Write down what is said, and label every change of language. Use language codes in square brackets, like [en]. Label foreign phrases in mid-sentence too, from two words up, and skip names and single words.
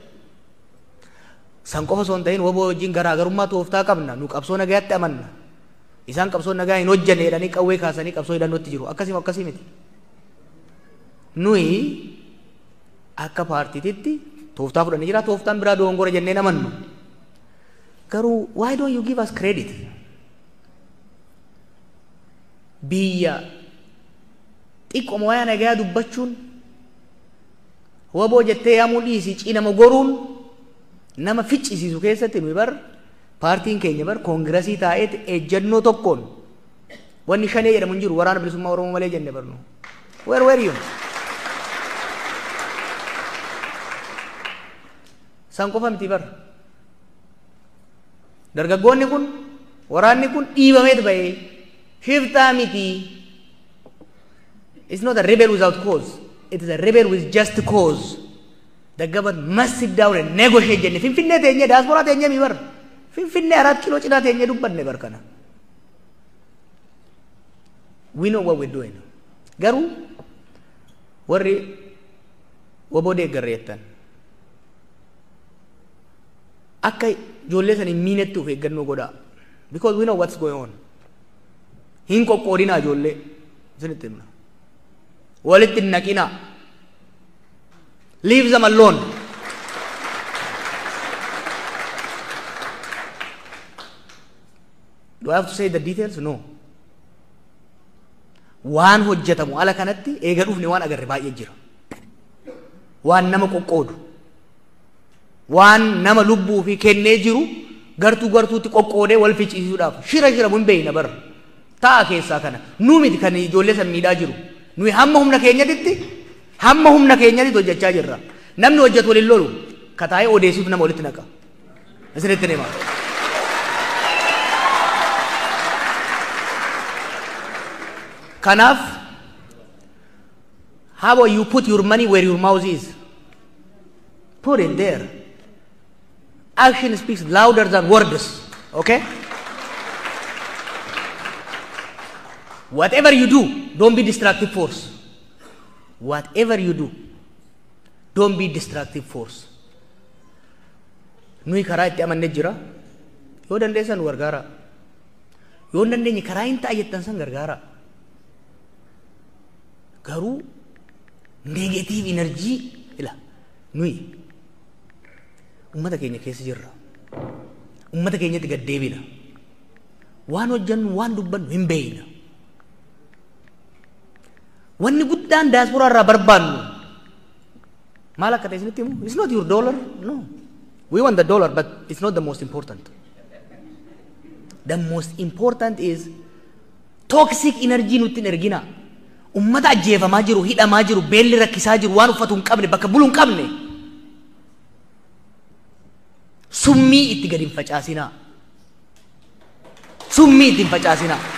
[om] san qofa osoo hin ta'in waboo wajjin garaagarummaa tooftaa qabna nu qabsoo nagayaatti amanna isaan qabsoo nagaa hin hojjenne jedhanii qawwee kaasanii qabsoo hidhannootti jiru akkasii miti nuyi akka paartiititti tooftaa fudhanii jira tooftaan biraa doongora jennee amannu garuu [en] why don't you give us credit [om] biyya xiqqooma wayaa nagayaa dubbachuun waboo jettee yaamuu dhiisii cinama goruun nama ficcisiisu keessatti nuyi bar paartiin keenya bar koongirasii taa'eeti ejjennoo tokkoon wanni shanee jedhamu hin jiru waraana bilisummaa Oromoo malee jenne barnu [en] where you [om] san qofa miti bar dargaggoonni kun waraanni kun dhiibameet ba'ee shiftaa miti [en] it's not a rebel without cause it is a rebel with just cause the government must sit down and negotiate [om] jenne finfinnee teenye diaspora teenye mi bar finfinnee 4 kilo cinaa teenye dubbanne bar kana [en] we know what we're doing [om] garuu warri waboo deeggarreettan akka ijoollee san hin miinetti of eeggannoo godhaa [en] because we know what's going on [om] hin qoqqoodinaa ijoollee isinitti himna walitti hin naqinaa [en] leave them alone do I have to say the details no [om] waan hojjetamu ala kanatti eega dhufne waan agarre baay'ee jira waan nama qoqqoodu waan nama lubbuu fi kennee jiru gartuutti qoqqoodee wal ficcisiisuudhaaf shira mun beeyna bar ta'a keessaa kana nu miti kan ijoollee san miidhaa jiru nuyi hamma humna keenyatti hojjechaa jirra namni hojjetu waliin lolu kataa'ee odeessuuf nama walitti naqa isinitti hima [en] kanaaf how about you put your money where your mouth is put it there action speaks louder than words okay whatever you do don't be destructive force whatever you do don't be destructive force [om] nuyi karaa itti amanne jira yoo dandeessan gargaara yoo dandeenye karaa hin taayettan san gargaara garuu [en] negative energy [om] ila nuyi ummata keenya keessa jirra ummata keenyatti gaddeebina waan hojjannu waan dubbannu hin beeyna wanni guddaan diaspora irraa barbaannu maal akka ta'e isinitti himu [en] it's not your dollar no we want the dollar but it's not the most important the most important is toxic energy [om] nutti hin ergina ummata ajjeefamaa jiru hidhamaa jiru beelli rakkisaa jiru waan uffatu hin qabne bakka bulu hin qabne summii itti gadi hin facaasinaa summii itti hin facaasinaa